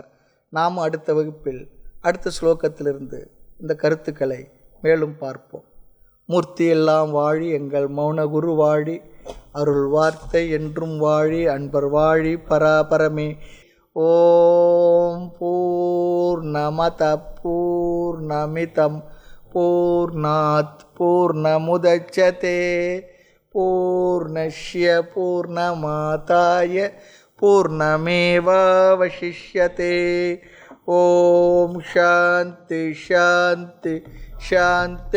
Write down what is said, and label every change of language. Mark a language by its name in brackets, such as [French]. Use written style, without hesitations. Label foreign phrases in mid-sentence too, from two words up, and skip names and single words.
[Tamil] நாம் அடுத்த வகுப்பில் அடுத்த ஸ்லோகத்திலிருந்து இந்த கருத்துக்களை மேலும் பார்ப்போம். மூர்த்தி எல்லாம் வாழி எங்கள் மௌனகுரு வாழி, அருள் வார்த்தை என்றும் வாழி, அன்பர் வாழி பராபரமே. [Sanskrit] ॐ पूर्णमद पूर्णमिदम् पूर्णात् पूर्णमुदच्यते पूर्णस्य पूर्णमादाय पूर्णमेवावशिष्यते. ॐ शान्ति शान्ति शान्ति.